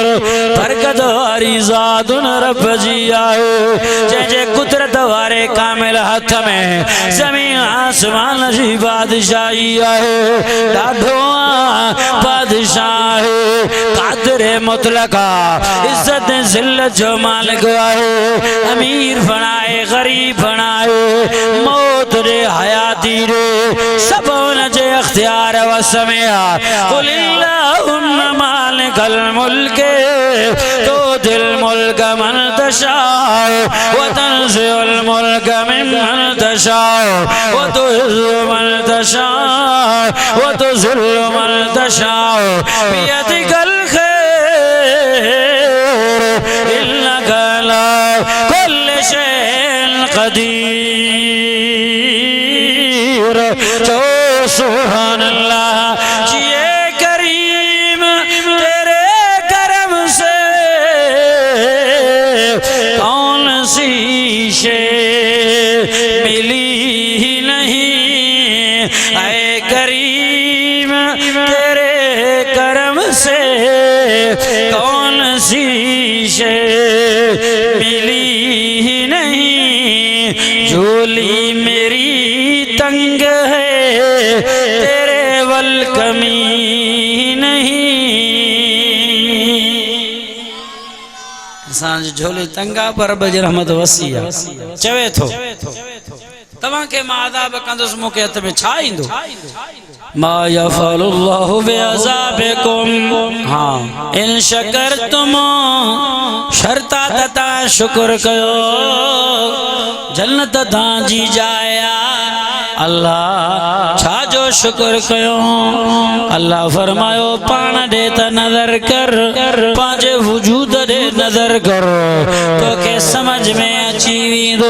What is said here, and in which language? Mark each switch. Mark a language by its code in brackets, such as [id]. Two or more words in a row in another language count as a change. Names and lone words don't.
[sd] बरकत वारी ज़ातुन रब जी आहे जंहिंजे कुदरत वारे कामिल हथ में ज़मीन आसमान जी बादशाही आहे। ॾाढो बादशाह कादिर मुतलका इज्जत ज़िल्लत जो मालिक आहे। अमीर बणाए गरीब बणाए मौत रे हयाती रे सब हुन जे इख्तियार वस में आहे। [ar] قل اللهم مالك الملك تؤتي الملك من تشاء وتنزع الملك ممن تشاء وتعز من تشاء وتذل من تشاء بيدك الخير إنك على كل شيء قدير. [hi] जो [ar] سبحان الله [hi] जिए करीम तेरे करम से कौन सी शे मिली ही नहीं। ऐ करीम तेरे करम से कौन सी शे मिली ही नहीं। झोली मेरी तंग है तेरे वल कमी नहीं। [sd] इंसान झोली तंगा पर रब जी रहमत वसी आहे। चवे थो तव्हां खे मां अज़ाब कंदुसि मूंखे हथ में छा ईंदो। [ar] ما يفعل الله بعذابكم [sd] हाँ [ar] إن شكرتم [sd] शर्ता तता शुक्र कयो जन्नत तव्हांजी जाइ अल्लाह छा जो शुक्र कयो। अल्लाह फरमायो पाण ॾे त नज़र कर पंहिंजे वजूद ॾे नज़र कर तोखे समझ में अची वेंदो।